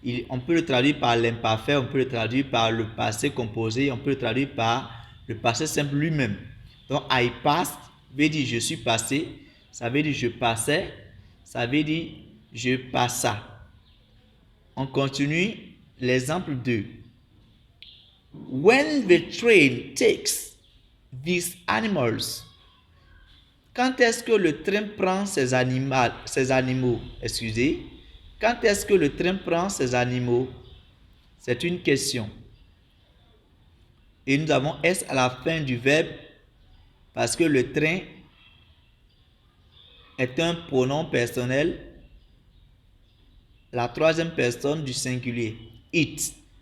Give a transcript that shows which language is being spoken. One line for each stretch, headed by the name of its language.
French: On peut le traduire par l'imparfait, on peut le traduire par le passé composé, on peut le traduire par le passé simple lui-même. Donc, I passed veut dire je suis passé, ça veut dire je passais, ça veut dire je passa. On continue l'exemple 2.
English: When the train takes these animals.
French: Quand est-ce que le train prend ces animaux? Excusez. Quand est-ce que le train prend ces animaux? C'est une question. Et nous avons S à la fin du verbe parce que le train est un pronom personnel, la troisième personne du singulier. It.